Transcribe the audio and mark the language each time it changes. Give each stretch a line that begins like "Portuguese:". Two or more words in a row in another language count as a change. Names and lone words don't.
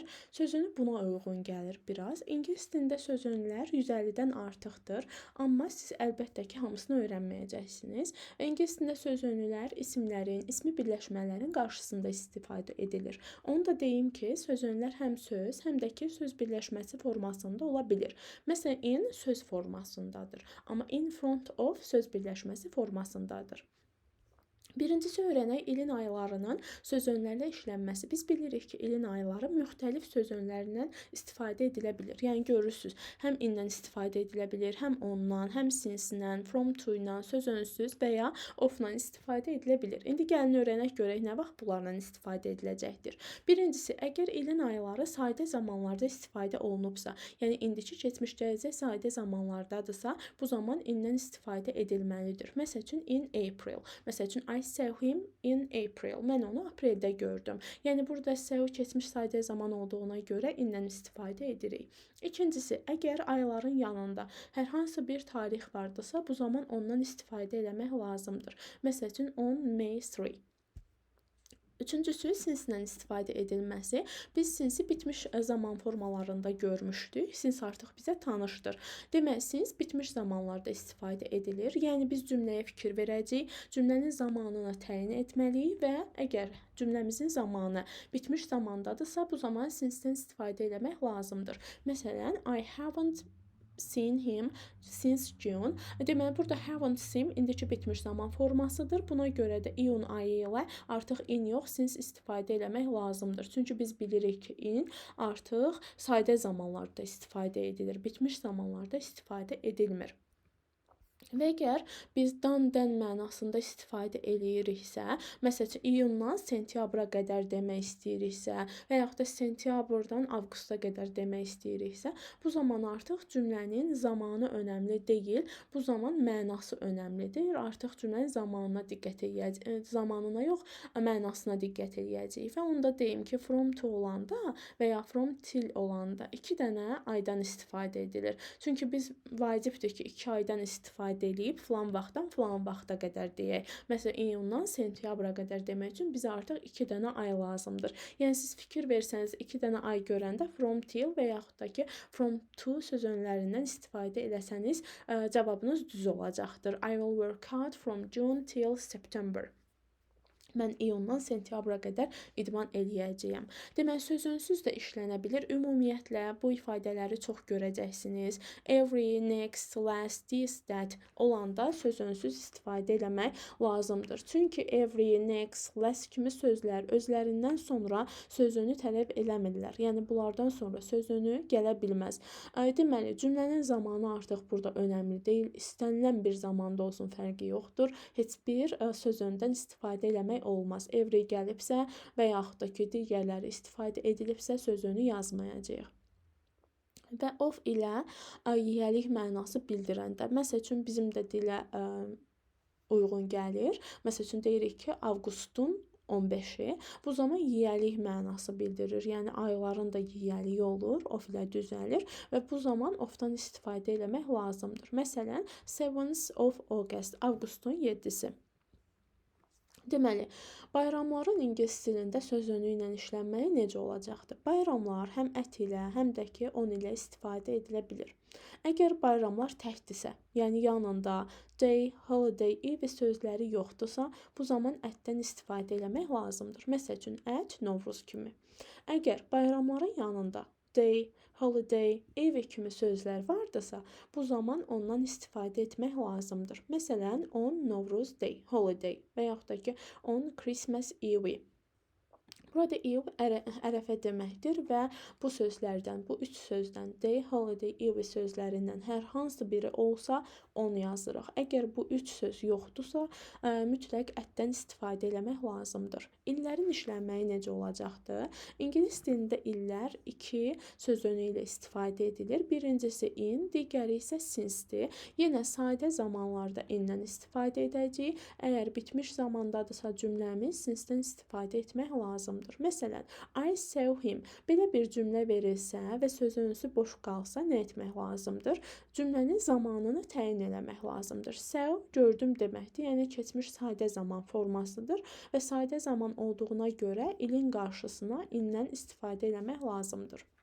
Azerbaijani: Söz önü buna uyğun gəlir biraz. İngilis dilində söz önlər 150-dən artıqdır, amma siz əlbəttə ki, hamısını öyrənməyəcəksiniz. İngilis dilində söz önülər isimlərin, ismi birləşmələrin qarşısında istifadə edilir. Onu da deyim ki, söz önlər həm söz, həm də ki, söz birləşməsi formasında ola bilir. Məsələn, in söz formasındadır, amma
English: in front of
Azerbaijani: söz birləşməsi formasındadır. Birincisi öyrənək ilin aylarının söz önlərlə işlənməsi. Biz bilirik ki, ilin ayları müxtəlif söz önlərindən istifadə edilə bilir. Yəni görürsüz, həm indən istifadə edilə bilir, həm ondan, həm sinsindən,
English: from to
Azerbaijani: ilə, söz önsüz və ya of-la istifadə edilə bilir. İndi gəlin öyrənək görək nə vaxt bunlarla istifadə ediləcəkdir. Birincisi, əgər ilin ayları sadə zamanlarda istifadə olunubsa, yəni indiki, keçmiş, gələcək sadə zamanlardadırsa, bu zaman indən istifadə edilməlidir. Məsəl üçün,
English: in April.
Azerbaijani: Məsəl üçün,
English: I saw him in April.
Azerbaijani: Mən onu apreldə gördüm. Yəni burada saw keçmiş sadə zaman olduğuna görə indən istifadə edirik. İkincisi, əgər ayların yanında hər hansı bir tarix vardırsa, bu zaman ondan istifadə etmək lazımdır. Məsəl üçün,
English: on May 3.
Azerbaijani: Üçüncüsü, sinsindən istifadə edilməsi. Biz sinsi bitmiş zaman formalarında görmüşdük. Sins artıq bizə tanışdır. Demək, sins bitmiş zamanlarda istifadə edilir. Yəni biz cümləyə fikir verəcəyik, cümlənin zamanını təyin etməliyik və əgər cümləmizin zamanı bitmiş zamandadırsa, bu zaman sinsdən istifadə etmək lazımdır. Məsələn,
English: I haven't seen him since June.
Azerbaijani: Deməli, burada
English: haven't seen
Azerbaijani: indiki bitmiş zaman formasıdır. Buna görə də in ayı ilə artıq in yox, since istifadə etmək lazımdır. Çünki biz bilirik ki, in artıq sadə zamanlarda istifadə edilir. Bitmiş zamanlarda istifadə edilmir. Və əgər biz dan-dən mənasında istifadə eləyiriksə, məsələn, iyundan sentyabra qədər demək istəyiriksə və yaxud da sentyabrdan avqusta qədər demək istəyiriksə, bu zaman artıq cümlənin zamanı önəmli deyil, bu zaman mənası önəmlidir. Artıq cümlənin zamanına diqqət eləyəcəyik, zamanına yox, mənasına diqqət eləyəcəyik. Və onu da deyim ki,
English: from to
Azerbaijani: olanda və ya
English: from till
Azerbaijani: olanda 2 dənə aydan istifadə edilir. Çünki biz vacibdir ki, 2 aydan istifadə eləyib filan vaxtdan filan vaxta qədər deyək. Məsələn, iyundan sentyabra qədər demək üçün bizə artıq 2 dənə ay lazımdır. Yəni siz fikir versəniz 2 dənə ay görəndə
English: from till
Azerbaijani: və yaxud da ki
English: from to
Azerbaijani: söz önlərindən istifadə eləsəniz, cavabınız düz olacaqdır.
English: I will work hard from June till September.
Azerbaijani: Mən iyundan sentyabra qədər idman eləyəcəyəm. Deməli, söz önsüz də işlənə bilir. Ümumiyyətlə, bu ifadələri çox görəcəksiniz.
English: Every, next, last, this, that
Azerbaijani: olanda söz önsüz istifadə eləmək lazımdır. Çünki
English: every, next, last
Azerbaijani: kimi sözlər özlərindən sonra söz önü tələb eləmirlər. Yəni, bunlardan sonra söz önü gələ bilməz. Deməli, cümlənin zamanı artıq burada önəmli deyil. İstənilən bir zamanda olsun, fərqi yoxdur. Heç bir söz öndən istifadə eləmək olmaz. Every gəlibsə və yaxud da ki, digərləri istifadə edilibsə söz önü yazmayacağıq. Və of ilə yiyəlik mənası bildirəndə, məsəl üçün bizim də dilə uyğun gəlir. Məsəl üçün deyirik ki, avqustun 15-i. Bu zaman yiyəlik mənası bildirir. Yəni ayların da yiyəliyi olur, of ilə düzəlir və bu zaman ofdan istifadə etmək lazımdır. Məsələn,
English: 7th of August,
Azerbaijani: avqustun 7-si. Deməli, bayramların ingilis dilində söz önü ilə işlənməyi necə olacaqdır? Bayramlar həm ət ilə, həm də ki, on ilə istifadə edilə bilir. Əgər bayramlar təkdirsə, yəni yanında
English: day, holiday,
Azerbaijani: evi sözləri yoxdursa, bu zaman ətdən istifadə etmək lazımdır. Məsəl üçün, ət, Novruz kimi. Əgər bayramların yanında
English: day, holiday,
Azerbaijani: evi kimi sözlər vardırsa, bu zaman ondan istifadə etmək lazımdır. Məsələn,
English: on Novruz day, holiday
Azerbaijani: və yaxud da ki,
English: on Christmas Eve.
Azerbaijani: Burada Eve ərəfə deməkdir və bu sözlərdən, bu 3 sözdən
English: day, holiday, Eve
Azerbaijani: sözlərindən hər hansı biri olsa, on yazırıq. Əgər bu üç söz yoxdursa, mütləq ətdən istifadə etmək lazımdır. İllərin işlənməyi necə olacaqdır? İngilis dilində illər iki sözünü ilə istifadə edilir. Birincisi in, digəri isə since-dir. Yenə sadə zamanlarda in-dən istifadə edəcəyik. Əgər bitmiş zamandadırsa cümləmiz since-dən istifadə etmək lazımdır. Məsələn,
English: I saw him.
Azerbaijani: Belə bir cümlə verilsə və sözünüzü boş qalsa nə etmək lazımdır? Cümlənin zamanını təyin eləmək lazımdır. Saw gördüm deməkdir, yəni keçmiş sadə zaman formasıdır və sadə zaman olduğuna görə ilin qarşısına in-dən istifadə eləmək lazımdır.